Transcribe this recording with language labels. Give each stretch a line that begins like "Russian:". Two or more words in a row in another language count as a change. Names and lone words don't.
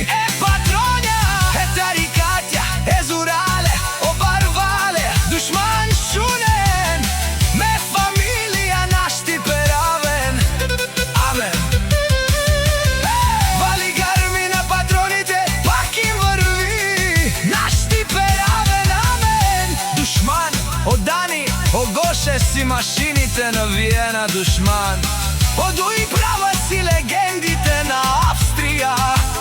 Romany: Е Патроња, е тарикатја, е Зурале, о Барвале, душман шунен. Ме фамилија нашти перавен, амен.
Macedonian: Вали гарми на Патроните, пак им врви.
Romany: Нашти перавен, амен. Душман, о Дани, о Гоше
Macedonian: си машините на Виена,
Romany: душман.
Macedonian: Оду и права си легендите на Австрија.